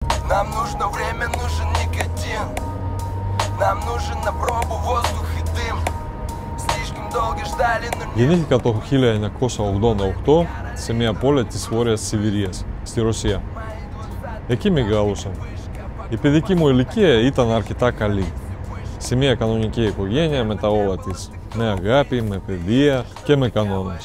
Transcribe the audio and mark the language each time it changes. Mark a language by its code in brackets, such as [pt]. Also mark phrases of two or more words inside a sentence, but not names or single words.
[ru] нужно время, нужен никотин. Нам нужен на пробу воздух и дым. Слишком долго ждали, но... [el] Γεννήθηκα το 1988 σε μια πόλη της Βόρειας Σιβηρίας, στη Ρωσία. Εκεί μεγάλωσα. Η παιδική μου ηλικία ήταν αρκετά καλή. Σε μια κανονική οικογένεια με τα όλα της. Με αγάπη, με παιδεία και με κανόνες.